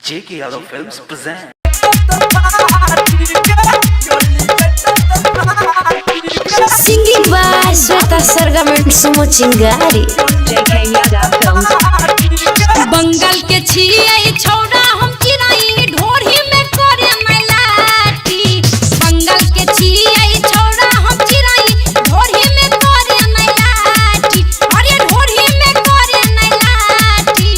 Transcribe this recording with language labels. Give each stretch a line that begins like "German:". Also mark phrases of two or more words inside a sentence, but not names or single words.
English: JK Yadav Films present. Singing by Sweta Sargam and Sumo Chingari. JK Yadav Films.
Maithili: बंगाल के छियै छौड़ा हम चिराई ढोरी में करे मैलाटी। बंगाल के छियै छौड़ा हम चिराई ढोरी में करे मैलाटी। अरे ढोरी में करे मैलाटी।